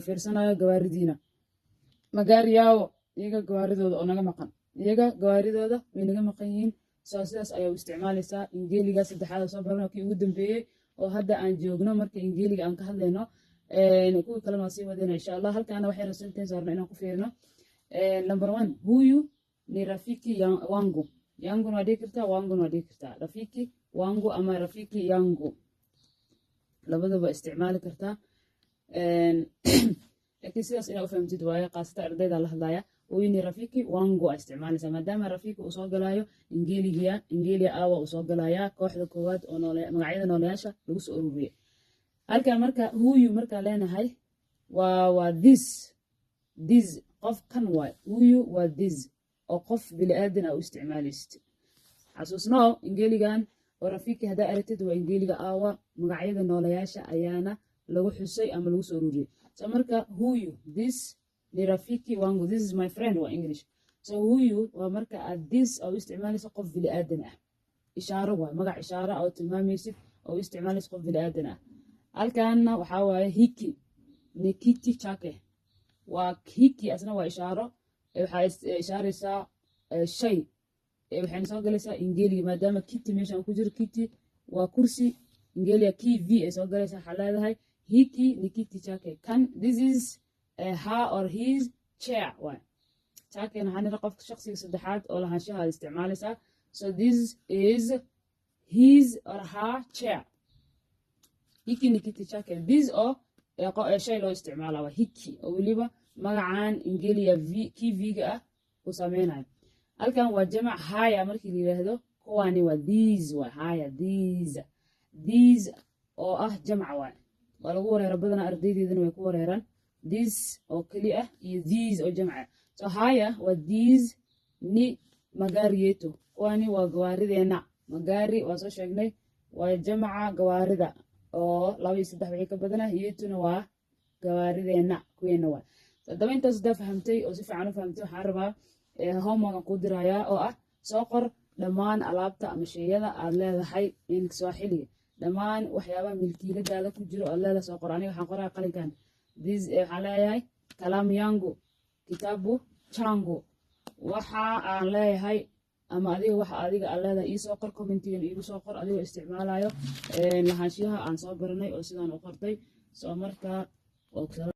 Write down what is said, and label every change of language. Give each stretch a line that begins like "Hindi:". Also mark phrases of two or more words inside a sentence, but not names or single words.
Somali: fiirsanayo gawaaridiina magaari yaawo iyaga gawaaridooda oo naga maqan iyaga gawaaridooda way naga maqan yihiin soo sidaas ayaa u isticmaalaysaa ingeliga saddexaad soo barano kii ugu dambeeyey oo hadda aan joogno marka ingeliga aan ka hadlayno kuwii kalena waa sii wadayna
Arabic: إن شاء الله
Somali: halkaana waxaynu sentence horna inaan ku fiirino number 1
Swahili: huyu ni rafiki wangu yangu
Somali: waa dhigi kartaa wangu waa dhigi kartaa
Swahili: rafiki wangu
Somali: ama
Swahili: rafiki yangu
Somali: labadaba isticmaali kartaa laakiin sidaas inaad u fahamtid waaye qaasata ardayda la hadlaya
Swahili: huyu ni rafiki wangu
Somali: aa isticmaalaysaa maadaama rafiki uu soo galaayo ingeliya awa uu soo galaya kooxda koowaad oo magacyada nooleyaasha lagu soo ururiyey halkan marka huyu markaa leenahay waa this qof kan waay huyu waa this oo qof bili-aadan a u isticmaalaysid xasuusnoo ingeligan oo rafiki haddaa aragtid waa ingeliga awa magacyada nooleyaasha ayaana lagu xusay ama lagu soo ururiyey so marka huyu this
Swahili: ni rafiki wangu
English: this is my friend
Somali: waa english so huyu waa marka aad this oo u isticmaalaysa qof bili-aadan ah ishaaro waay magac ishaaro oo tilmaamaysid oo u isticmaalaysa qof bili-aadan ah halkaana waxaa waaye
Swahili: hiki ni kiti chake
Somali: waa hiki asna waa ishaaro waxaa ishaaraysaa shay waxayna soo galaysaa ingeliga maadaama kiti meeshaan ku jiro kiti waa kursi ingeliga kv ay soo galaysaa waxaa leedahay
Swahili: hiki ni kiti chake
Somali: kan
English: this is her or his chair
Somali: waay chake waxaa nira qofka shaqsiga saddexaad oo lahaanshaha aad isticmaalaysaa so
English: this is his or her chair
Swahili: hiki ni kiti chake
Somali: this oo shay loo isticmaala waa hiki oo weliba magacan ingeliya kv-ga ah u sameynayo halkan waa jamac haya markii la yidhaahdo kuwani waa these waa haya these oo ah jamca waay waa lagu wareera badana ardaydeedana way ku wareeraan this oo keli ah iyo these oo jamca so haya waa these
Swahili: ni magari yetu
Somali: kuwani waa gawaarideena magari waa soo sheegnay waa jamca gawaarida oo 2 iyo 3 wixii ka badana yetuna waa gawaarideena kuweena waa haddaba intaas hadaa fahamtay oo si fiican u fahamtay waxaan rabaa homework ku dirayaa oo ah soo qor dhammaan alaabta ama shayada aad leedahay
English: in Kiswahili
Somali: dhammaan waxyaabaha milkiiladaada ku jiro aad leedahay soo qor aniga waxaan qoraa qalinkan this waxaan leeyahay
Swahili: kalamu yangu kitabu changu
Somali: waxa aan leeyahay ama adiga waxa adiga aad leedahay ii soo qor commentigan iigu soo qor adigoo isticmaalayo lahaanshiyaha aan soo baranay oo sidaan u qortay soo markaa